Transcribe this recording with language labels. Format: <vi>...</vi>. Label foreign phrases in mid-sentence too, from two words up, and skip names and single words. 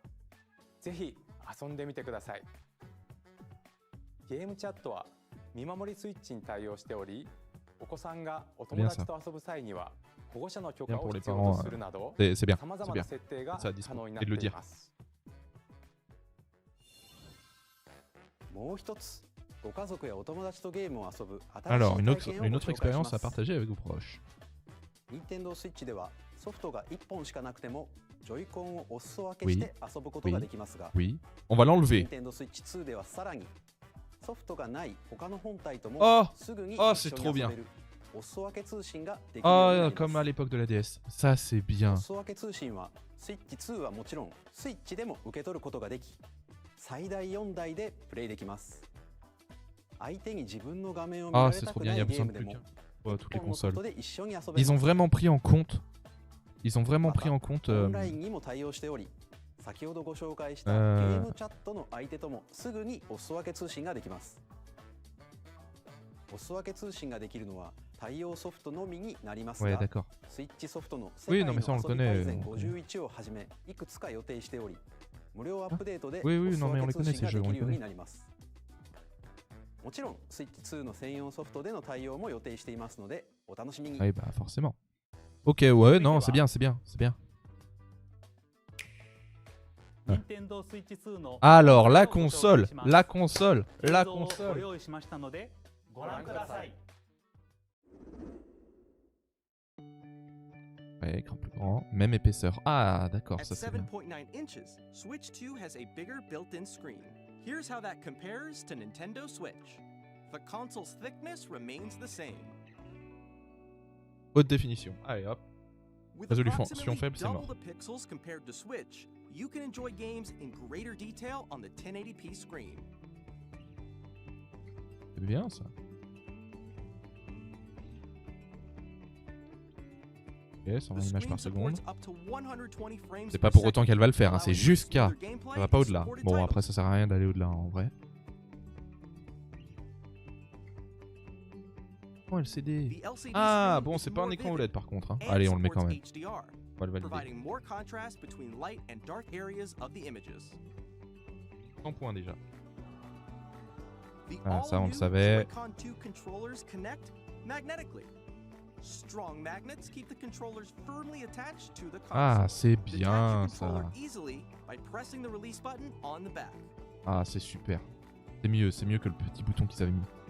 <ja>ぜひ遊んでみてください。ゲームチャットは見守りスイッチに対応しており、お子さんがお友達と遊ぶ際には保護者の許可</ja> <fr>Bien</fr> <ja>を</ja> <fr>pour les</fr> <ja>必要</ja> <fr>parents.</fr> <ja>とするなど、</ja> <fr>C'est bien,</fr> <ja>さまざ</ja> <fr>c'est</fr> <ja>ま</ja> <fr>bien.</fr> <ja>な設定が</ja> <fr>Ça, dispo.</fr> <ja>可能にな</ja> <fr>Et</fr> <ja>っ</ja> <fr>de</fr> <ja>て</ja> <fr>le</fr> <ja>い</ja> <fr>dire.</fr> <ja>ます。もう一つ、ご家族やお友達とゲームを遊ぶ新し</ja> <fr>Alors,</fr> <ja>い</ja> <fr>une</fr> <ja>体</ja> <fr>autre,</fr> <ja>験を</ja> <fr>une</fr> <ja>ご</ja> <fr>autre</fr> <ja>紹介しま</ja> <fr>expérience à</fr> <ja>す。</ja> <fr>partager avec vos proches.</fr> <ja>任天堂スイッチではソフトが1本しかなくてもジョイコンをお裾分けして遊ぶことができますが、</ja> <fr>Oui. On va l'enlever.</fr> <ja>任天堂スイッチ2ではさらにソフトがない他の本体とも Oh すぐに Oh, 一</ja> <fr>c'est</fr> <ja>緒</ja> <fr>trop</fr> <ja>に遊</ja> <fr>bien.</fr> <ja>べるお裾分け通信ができるようにな Oh, り</ja> <fr>comme</fr> <ja>ま</ja> <fr>à</fr> <ja>す。</ja> <fr>l'époque de la DS. Ça, c'est bien.</fr> <ja>お裾分け通信はスイッチ2はもちろんスイッチでも受け取ることができ、最大4台でプレイできます。相手に自分の画面を見ら Ah, れ</ja> <fr>c'est</fr> <ja>た</ja> <fr>trop</fr> <ja>く</ja> <fr>bien,</fr> <ja>な</ja> <fr>il y a</fr> <ja>いゲー</ja> <fr>besoin</fr> <ja>ム</ja> <fr>de</fr> <ja>で</ja> <fr>plus</fr> <ja>も</ja> <fr>qu'un. Ouais, toutes les</fr> <ja>一本のソフ</ja> <fr>consoles.</fr> <ja>トで一緒に遊べます</ja> <fr>Ils ont vraiment pris en compte. Ils ont vraiment pris en compte.</fr> <ja>オンラインにも対応しており、先ほどご紹介したゲームチャットの相手ともすぐにお裾分け通信ができます。お裾分け通信ができるのは対応ソフトのみになります</ja> <fr>Ouais,</fr> <ja>が、</ja> <fr>d'accord.</fr> <ja>スイッチソフトの世</ja> <fr>Oui,</fr> <ja>界</ja> <fr>non,</fr> <ja>の</ja> <fr>mais ça, on le</fr> <ja>遊び</ja> <fr>connaît,</fr> <ja>大全</ja> <fr>on connaît.</fr> <ja>51 をはじめいくつか予定しており、無料アップデートで</ja> <fr>Oui,</fr> <ja>お</ja> <fr>oui,</fr> <ja>裾</ja> <fr>non, mais on</fr> <ja>分</ja> <fr>les</fr> <ja>け</ja> <fr>connaît</fr> <ja>通信</ja> <fr>ces</fr> <ja>が</ja> <fr>jeux,</fr> <ja>で</ja> <fr>on</fr> <ja>き</ja> <fr>les</fr> <ja>るように</ja> <fr>connaît.</fr> <ja>なります。もちろんスイッチ2の専用ソフトでの対応も予定していますのでお楽しみに。</ja> <fr>Oui, bah forcément. Ok, ouais, non, c'est bien, c'est bien, c'est bien. Alors, la console. La console. La console. Ouais, écran plus grand. Même épaisseur. Ah, d'accord,</fr> <en>At</en> <fr>ça c'est bien.</fr> <en>7.9 inches, Switch 2 has a bigger built-in screen. Here's how that compares to Nintendo Switch. The console's thickness remains the same.</en> <fr>Haute définition. Allez, hop.</fr> <en>With</en> <fr>Résolution</fr> <en>approximately</en> <fr>faible, c'est</fr> <en>double</en> <fr>mort.</fr> <en>the pixels compared to Switch, you can enjoy games in greater detail on the 1080p screen.</en> <fr>C'est bien ça. Ok, 120</fr> <en>The</en> <fr>images</fr> <en>screen</en> <fr>par seconde.</fr> <en>supports up to 120 frames</en> <fr>C'est</fr> <en>per</en> <fr>pas pour</fr> <en>second,</en> <fr>autant qu'elle va le faire, hein, c'est</fr> <en>allowing you to</en> <fr>jusqu'à.</fr> <en>smooth your gameplay</en> <fr>Ça va pas</fr> <en>and</en> <fr>au-delà.</fr> <en>supported</en> <fr>Bon,</fr> <en>titles.</en> <fr>après, ça sert à rien d'aller au-delà en vrai. Oh, LCD.</fr> <en>The LCD Ah, screen</en> <fr>bon,</fr> <en>is</en> <fr>c'est pas un</fr> <en>more</en> <fr>écran</fr> <en>vivid</en> <fr>OLED par contre. Hein.</fr> <en>and</en> <fr>Allez, on le met</fr> <en>supports</en> <fr>quand même.</fr> <en>HDR,</en> <fr>On va le valider.</fr> <en>providing more contrast between light and dark areas of the images.</en> <fr>100 points déjà.</fr> <en>The</en> <fr>Ah, ça, on le</fr> <en>all-new</en> <fr>savait.</fr> <en>Joy-Con 2 controllers connect magnetically. Strong magnets keep the controllers firmly attached to the console.</en> <fr>Ah, c'est</fr> <en>Detach your</en> <fr>bien</fr> <en>controller</en> <fr>ça.</fr> <en>easily by pressing the release button on the back.</en> <fr>Ah, c'est super. C'est mieux que le petit bouton qu'ils avaient mis.</fr>